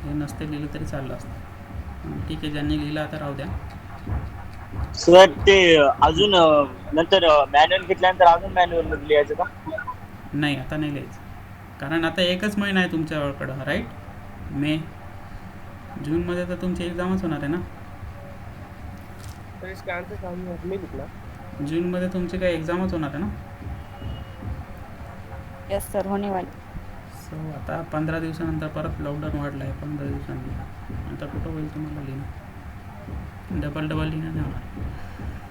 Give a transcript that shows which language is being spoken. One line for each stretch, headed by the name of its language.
Marathi: हे नसते लिहिलं तरी चाललं असतं. ठीक आहे. ज्यांनी लिहिलं आता राहू द्या. सर ते अजून नंतर मॅन्युअल घेतल्यानंतर अजून मॅन्युअल मध्ये लिहायचं का? नाही, आता नाही लिहायचं. कारण आता एकच महिना आहे तुमच्याकडं, राईट? मे जूनमध्ये तर तुमची एक्झामच होणार आहे ना.
Hindi: सर इसका आंसर सामने नहीं लिखना.
Marathi: जूनमध्ये तुमची काय एक्झामच होणार आहे ना.
Hindi: यस सर होने वाली.
Marathi: सो आता 15 दिवसानंतर परत लॉकडाऊन वाढलं आहे. 15 दिवसांनी आता कुठं होईल तुम्हाला लिहिणं? डबल लिहिणं नाही होणार.